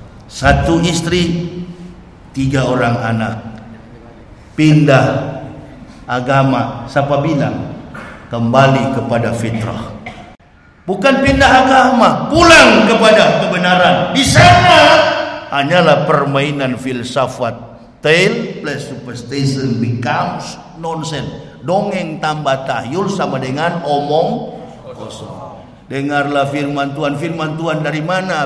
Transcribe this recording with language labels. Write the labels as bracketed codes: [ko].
[id] Satu istri, tiga orang anak. Pindah agama, siapa bilang? Kembali kepada fitrah. Bukan pindah agama, pulang kepada kebenaran. Di sana hanyalah permainan filsafat. [en] Tale plus superstition becomes nonsense. [id] Dongeng tambah tahyul sama dengan omong kosong. Dengarlah firman Tuhan dari mana?